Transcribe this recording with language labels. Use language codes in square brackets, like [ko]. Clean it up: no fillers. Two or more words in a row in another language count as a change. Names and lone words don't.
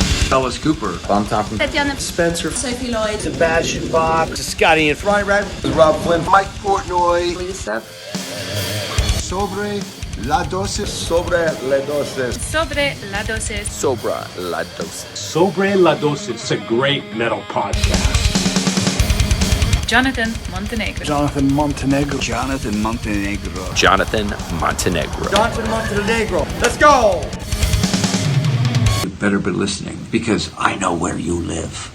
[en] Ellis Cooper, Bob Topham, Tatiana Spencer, Sophie Lloyd, Sebastian Bach, Scotty and Ryan Red, Rob Flynn, Mike Portnoy, Lisa, Sobre la dosis, Sobre la dosis, Sobre la dosis, SOBRE la DOSIS. Sobre la DOSIS. It's a great metal podcast. Jonathan Montenegro, Jonathan Montenegro, Jonathan Montenegro. Let's go! You better be listening because I know where you live.